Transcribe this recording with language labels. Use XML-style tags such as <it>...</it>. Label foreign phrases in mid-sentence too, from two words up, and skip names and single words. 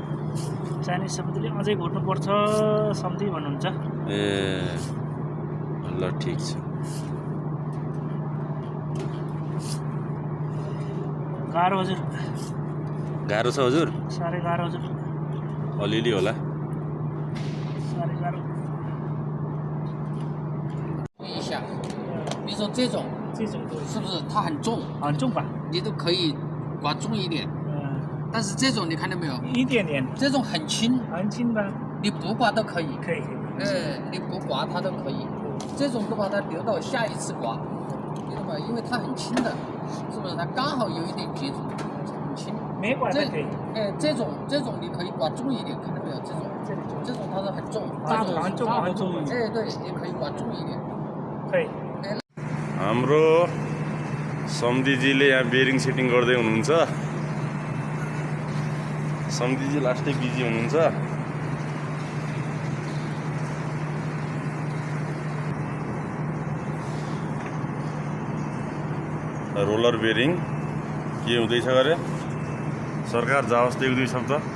<ne>चाइनिज सम्झीले अझै घोट्नुपर्छ सम्झी भन्नुहुन्छ। ए ल ल ठिक छ गाह्रो हजुर गाह्रो छ हजुर साह्रै गाह्रो हजुर अलिअलि होला साह्रै गाह्रो</ne> <zh>一下，比如说这种这种都是不是它很重？很重吧？你都可以刮重一点。但是这种你看到没有？一点点，这种很轻，很轻吧？你不刮都可以。可以。你不刮它都可以。这种都把它留到下一次刮，知道吗？因为它很轻的，是不是？它刚好有一点接触，很轻。没刮都可以。这种你可以刮重一点，看到没有？这种它是很重，大很重很重。对，你可以刮重一点。可以。</zh> <ne>हाम्रो सम्धिजीले यहाँ बेरिङ सेटिङ गर्दै हुनुहुन्छ सम्धिजी लास्टै बिजी हुनुहुन्छ</ne> <en>roller bearing</en> <ne>के हुँदैछ गरे सरकार जाओस् त 1-2 शब्द</ne>